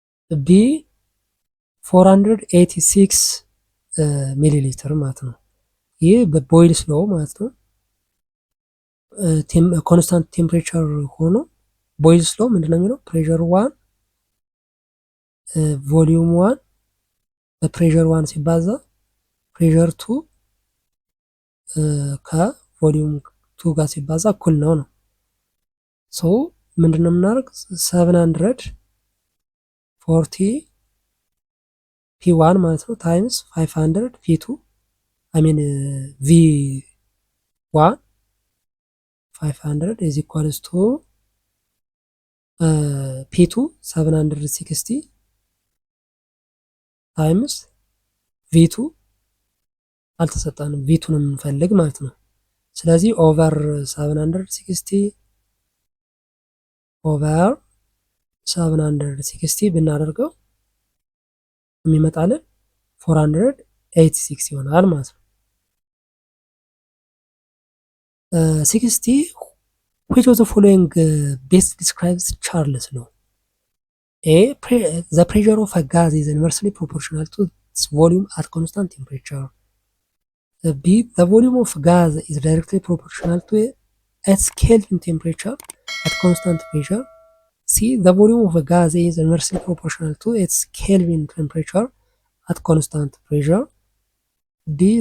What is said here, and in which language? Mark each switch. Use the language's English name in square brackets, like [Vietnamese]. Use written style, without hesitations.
[Amharic] B 486 ሚሊሊትር ማለት ነው። ይህ በቦይልስ ሎው ማለት ነው። ኮንስታንት ቴምፕሬቸር ሆኖ ቦይልስ ሎው ምንድን ነው የሚለው? ፕሬሸር 1 ቮሊዩም 1 በፕሬሸር 1 ሲባዛ ፕሬሸር 2 ከቮሊዩም 2 ጋር ሲባዛ እኩል ነው ነው። ሶ ምንድን ነው የምናደርግ? [English] 740 P1 [Amharic] ማለት ነው [English] ታይምስ 500 P2 I mean V1 500 is equals to P2 760 times V2 [Amharic] አልተሰጠንም ቪቱን የምንፈልግ ማለት ነው። ስለዚህ ኦቨር 760 ኦቨር 760 ብናደርገው የሚመጣልን 486 ይሆናል ማለት ነው። 60 [English] which of the following best describes Charles law? A. The pressure of a gas is inversely proportional to its volume at constant temperature. B. The volume of gas is directly proportional to its Kelvin temperature at constant pressure. C. The volume of a gas is inversely proportional to its Kelvin temperature at constant pressure. D.